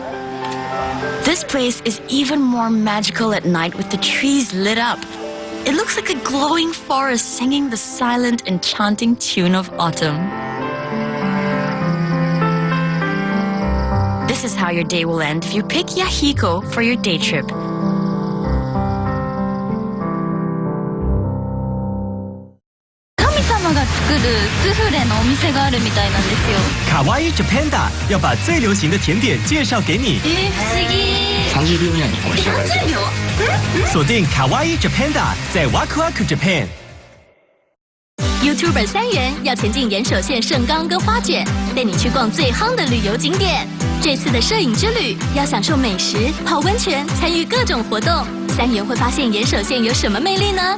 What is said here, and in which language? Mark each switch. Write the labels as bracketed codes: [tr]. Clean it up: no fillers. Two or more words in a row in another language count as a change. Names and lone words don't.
[en] This place is even more magical at night with the trees lit up. It looks like a glowing forest singing the silent, enchanting tune of autumn. This is how your day will end if you pick Yahiko for your day trip. [zh] 卡哇伊 Japanda 要把最流行的甜点介绍给你。 [ja] 30秒以内にお召し上がりください。 [zh] 锁定卡哇伊 Japanda 在 Waku Waku Japan。YouTuber 3元要前进岩手县盛冈跟花卷，带你去逛最夯的旅游景点。这次的摄影之旅要享受美食、泡温泉、参与各种活动。3元会发现岩手县有什么魅力呢？